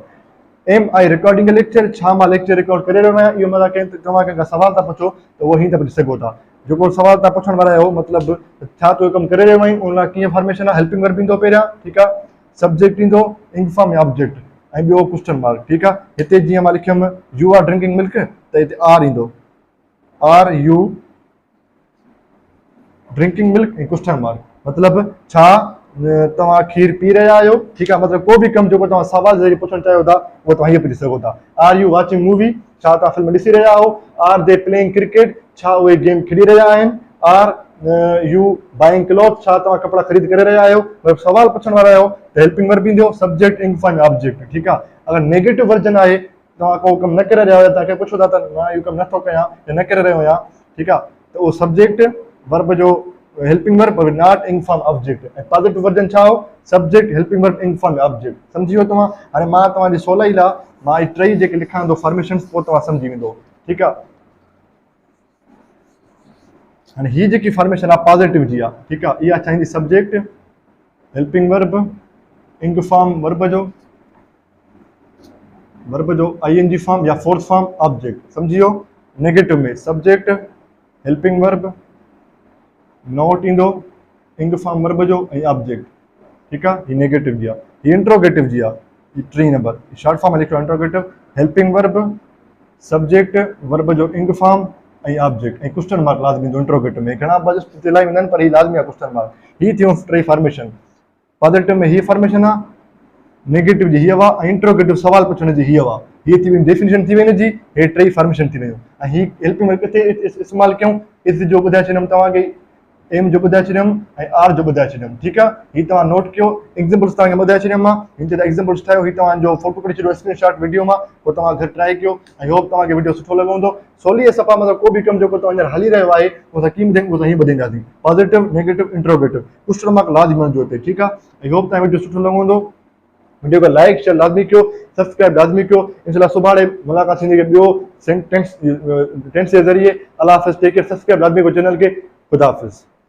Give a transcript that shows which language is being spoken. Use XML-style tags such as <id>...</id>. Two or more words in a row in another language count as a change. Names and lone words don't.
<en>Am I recording lecture,</en> <sd>छा मां लेक्चर रिकॉर्ड करे रहियो आहियां, इहो मां तव्हां कंहिंखां सवाल था पुछो त उहो हीअं था पुछी सघो था। जेको सवाल तव्हां पुछण वारा आहियो, मतिलबु छा तूं कमु करे रहियो आहीं, उन लाइ कीअं फॉर्मेशन आहे।</sd> <en>helping verb</en> <sd>ईंदो पहिरियां, ठीकु आहे, सब्जेक्ट ईंदो,</sd> <en>ing form</en> <sd>या ऑब्जेक्ट, ऐं ॿियो</sd> <en>question mark,</en> <sd>ठीकु आहे। हिते जीअं मां लिखियुमि</sd> <en>you are drinking milk,</en> <sd>त हिते आर ईंदो,</sd> <en>Are you drinking milk,</en> <sd>ऐं</sd> <en>question mark,</en> <sd>मतिलबु छा तव्हां खीर पी रहिया आहियो, ठीकु आहे। मतिलबु को बि कमु जेको तव्हां सवाल ज़रिए पुछणु चाहियो था, उहो तव्हां हीअं पुछी सघो था।</sd> <en>Are you watching movie,</en> <sd>छा तव्हां फिल्म ॾिसी रहिया आहियो।</sd> <en>Are they playing cricket,</en> <sd>छा उहे गेम खेॾी रहिया आहिनि।</sd> <en>Are you buying cloth,</en> <sd>छा तव्हां कपिड़ा ख़रीद करे रहिया आहियो। मतिलबु सवाल पुछण वारा आहियो त</sd> <en>helping verb</en> <sd>ईंदो, सब्जेक्ट,</sd> <en>ing form,</en> <sd>ऑब्जेक्ट, ठीकु आहे। अगरि</sd> <en>negative version</en> <sd>आहे, तव्हां को कमु न करे रहिया आहियो, तव्हांखे पुछो था त मां इहो कमु नथो कयां या न करे रहियो आहियां, ठीकु आहे, त उहो</sd> <en>subject verb</en> <sd>जो</sd> <en>helping verb, not ing form object. ऐं positive version</en> <sd>छा हो,</sd> <en>subject, helping verb, ing form object.</en> <sd>सम्झी वियो तव्हां। हाणे मां तव्हांजी सवलाई लाइ मां टई जेके लिखां थो फॉर्मेशन, पोइ तव्हां सम्झी वेंदो, ठीकु आहे। हाणे हीअ जेकी फॉर्मेशन आहे पॉज़िटिव जी आहे, ठीकु आहे। इहा चाहींदी</sd> <en>subject, helping verb, ing form verb जो i-n-g form या fourth form, object,</en> <sd>सम्झी वियो।</sd> <en>negative में subject, helping verb, not ईंदो, ing form verb जो,</en> <sd>ऐं ऑब्जेक्ट, ठीकु आहे। हीअ नेगेटिव जी आहे। हीअ इंट्रोगेटिव जी आहे, हीअ</sd> <en>3 number short form लिखो interrogative, helping verb, subject, verb जो ing form,</en> <sd>ऐं ऑब्जेक्ट, ऐं</sd> <en>question mark</en> <sd>लाज़मी ईंदो इंट्रोगेटिव में। घणा बस इलाही वेंदा आहिनि, पर हीअ लाज़मी आहे</sd> <en>question mark.</en> <sd>हीअ थियूं 3 फॉर्मेशन। पॉज़िटिव में हीअ फॉर्मेशन आहे, नेगेटिव जी हीअ आहे, ऐं इंट्रोगेटिव सवाल पुछण जी हीअ आहे। हीअ थी वई डेफिनेशन थी वई हिन जी, हे 3 फॉर्मेशन थी वियूं। ऐं हीअ हेल्पिंग वर्ब किथे इस्तेमालु कयूं, इज़ जो ॿुधाए छॾियुमि तव्हांखे, एम जो ॿुधाए छॾियुमि, ऐं आर जो ॿुधाए छॾियुमि, ठीकु आहे। हीअ तव्हां नोट कयो, एग्ज़ाम्पल्स तव्हांखे ॿुधाए छॾियुमि मां। हिन ते एग्ज़ाम्पल्स ठाहियो, हीअ तव्हांजो फोटो कढी छॾियो</sd> <en>screenshot video</en> <sd>मां, पोइ तव्हां घर ट्राई कयो, ऐं होप तव्हांखे वीडियो सुठो लॻो हूंदो। सवली सफ़ा मतिलबु को बि कमु जेको तव्हां हींअर हली रहियो आहे, उहो असां कीअं ॿुधायूं, उहो हीअं ॿुधाईंदासीं, पॉज़िटिव,</sd> <en>negative, interrogative, question mark</en> <sd>लाज़मी हुजो हिते, ठीकु आहे। ऐं होप तव्हांखे वीडियो सुठो लॻो हूंदो। वीडियो को</sd> <en>like share</en> <sd>लाज़मी कयो, सब्सक्राइब लाज़मी कयो। इंशाल्लाह सुभाणे मुलाक़ात थींदी ॿियो टेंस जे ज़रिए।</sd> <ur>اللہ حافظ,</ur> <en>take care,</en> <sd>सब्सक्राइब लाज़मी कयो चैनल खे।</sd> <ur>خدا حافظ.</ur>